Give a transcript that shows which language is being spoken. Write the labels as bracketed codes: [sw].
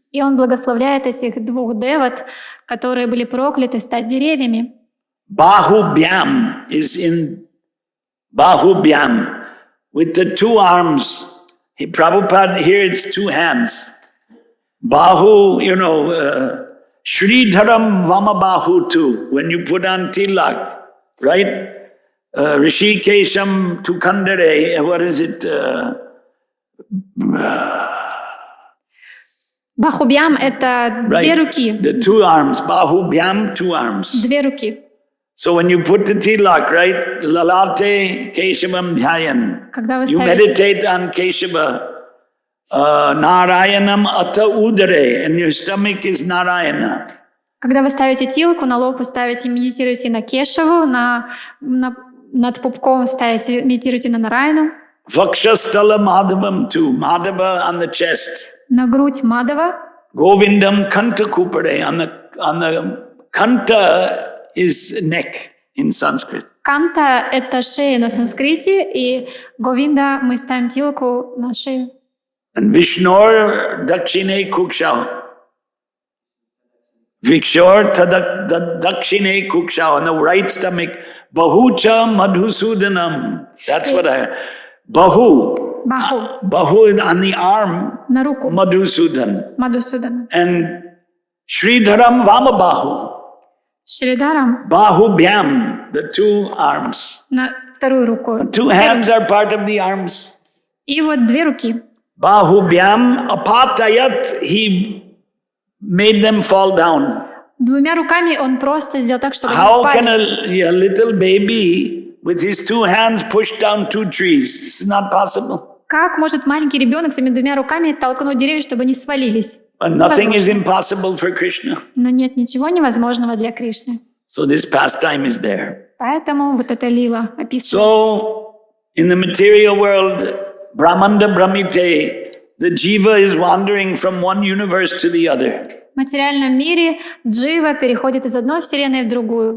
[ru] И он благословляет этих двух деват, которые были прокляты стать деревьями. [en] Bahubhyam is in Bahubhyam with the two arms. Prabhupada, here it's two hands. Bahu, Sridharam Vamabahu too, when you put on tilak, right? Rishikesham Tukandare, what is it? [ru] Бахубьям — это две руки. [en] The two arms, Bahubhyam, two arms. [ru] Две руки. [en] So when you put the tilak, right? [sa] Lalate Keshavam Dhyayan. [ru] Когда вы [en] You meditate on Keshava. [sa] Narayanam Ata Udare, [en] and your stomach is Narayana. [ru] Когда вы ставите тилку, на лоб ставите, медитируете на Кешаву, над пупком ставите, медитируете на Нараяну. [sa] Vakshasthala Madhavam [en] too, Madhava on the chest. [ru] На грудь Мадава. [en] Govindam Kanta Kupare, on the Kanta is neck in Sanskrit. [ru] Канта — это шея на санскрите, и Говинда мы ставим тилку на шею. [en] And Vishnor Dakshine Kukshao. Vikshor Dakshine Kukshao, on the right stomach. Bahucha Madhusudanam. That's what Bahu. [ru] Баху. [en] Bahu on the arm. [ru] На руку. [en] Madhusudan. [ru] Мадусудана. [en] And Sridharam Vamabahu. [ru] Шридарам. [en] Bahubhyam, the two arms. [ru] На вторую руку. [en] Two hands are part of the arms. [ru] И вот две руки. [sa] Bahubhyam apatayat, [en] he made them fall down. [ru] Двумя руками он просто сделал так, чтобы они [en] How can [ru] упали. [en] a little baby with his two hands push down two trees? It's not possible. [ru] Как может маленький ребенок своими двумя руками толкнуть деревья, чтобы они свалились? [en] But nothing is [ru] Невозможно. [en] impossible for Krishna. [ru] Но нет ничего невозможного для Кришны. [en] So this pastime is there. [ru] Поэтому вот эта лила описывается. [en] So in the material world, Brahmanda Brahmite, the jiva is wandering from one universe to the other. [ru] В материальном мире джива переходит из одной вселенной в другую.